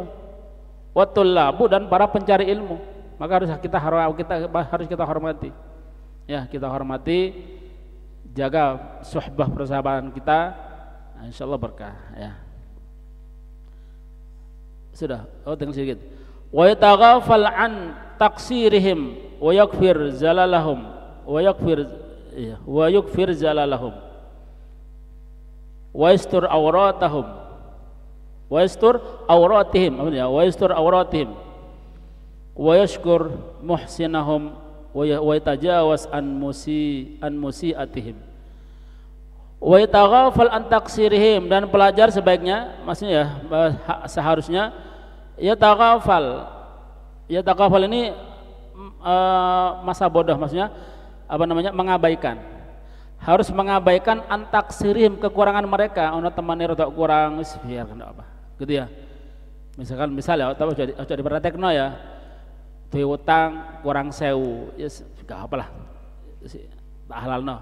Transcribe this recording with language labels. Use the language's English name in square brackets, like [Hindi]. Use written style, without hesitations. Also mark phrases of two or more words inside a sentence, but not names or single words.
[Arabic] والطلاب, [Indonesian] dan para pencari ilmu. Maka harus kita hormati. Ya, kita hormati, jaga suhbah persahabatan kita. Insyaallah berkah ya. Sudah, tinggal sedikit. [Arabic] ويتغافل عن تقصيرهم ويغفر زللهم ويغفر زللهم ويستر عورتهم ويستر عورتهم ويشكر محسنهم ويتجاوز عن مسيئتهم ويتغافل عن تقصيرهم, [Indonesian] dan pelajar sebaiknya, maksudnya ya seharusnya yataghafal ini masa bodoh, maksudnya apa namanya, mengabaikan, harus mengabaikan [Arabic] عن تقصيرهم, [Indonesian] kekurangan mereka. Ono temannya rada kurang, wis biar kenapa gitu ya. Misal ya, tahu aja diperhatekno ya, duwe utang kurang 1000, ya gak apalah, [Javanese] tak halal no.